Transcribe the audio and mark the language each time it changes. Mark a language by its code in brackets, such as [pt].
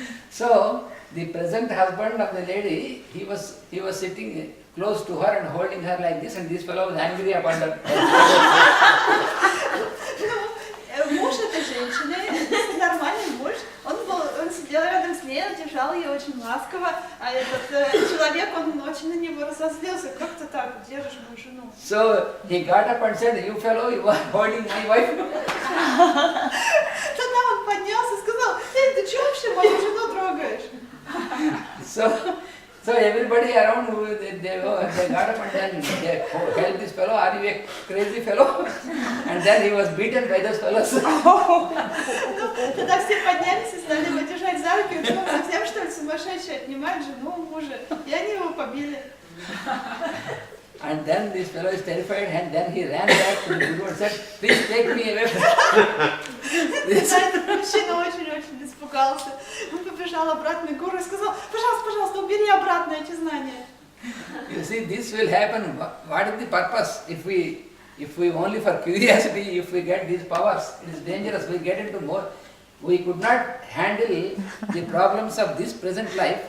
[en] So the present husband of the lady, he was sitting close to her and holding her like this, and this fellow was angry upon her. [ru] Муж этой женщины, нормальный муж, он сидел рядом с ней, он держал ее очень ласково, а этот человек, он очень на него разозлился, как ты так держишь мою жену? [en] So he got up and said, you fellow, you are holding my wife. [ru] Тогда он поднялся и сказал, эй, ты что вообще мою жену трогаешь? [en] So everybody around, they got up and then they held this fellow, are you a crazy fellow? And then he was beaten by those fellows. [ru] Тогда все поднялись и стали его держать за руки, что он совсем что ли сумасшедший, отнимает жену у мужа, и они его побили. [en] And then this fellow is terrified, and then he ran back to the guru and said, please take me away from this. [ru] Этот мужчина очень-очень испугался. Он побежал обратно к гуру и сказал, пожалуйста, убери обратно эти знания. [en] You see, this will happen. What is the purpose? If we only for curiosity, if we get these powers, it is dangerous. We get into more. We could not handle the problems of this present life.